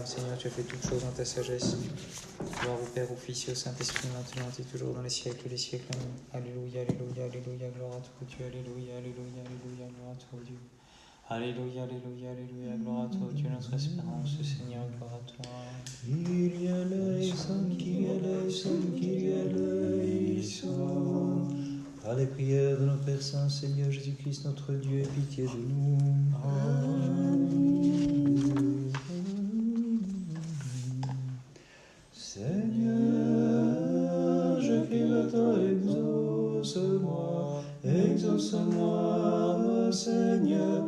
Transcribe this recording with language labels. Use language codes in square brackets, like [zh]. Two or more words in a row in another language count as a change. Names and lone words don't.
[fr] Seigneur, tu as fait toutes choses en ta sagesse. Gloire au Père, au Fils et au Saint-Esprit, maintenant et toujours dans les siècles des siècles. Alléluia, alléluia, alléluia, gloire à toi Dieu. Alléluia, alléluia, alléluia, gloire à toi Dieu. Alléluia, alléluia, alléluia, gloire à toi Dieu, notre espérance, Seigneur, gloire à toi. [el] Kyrie eleison, Kyrie eleison, Kyrie eleison. [fr] Par les prières de notre Père Saint, Seigneur Jésus-Christ, notre Dieu, aie pitié de nous. Amen. Seigneur, je crie vers toi, exauce-moi, exauce-moi, Seigneur.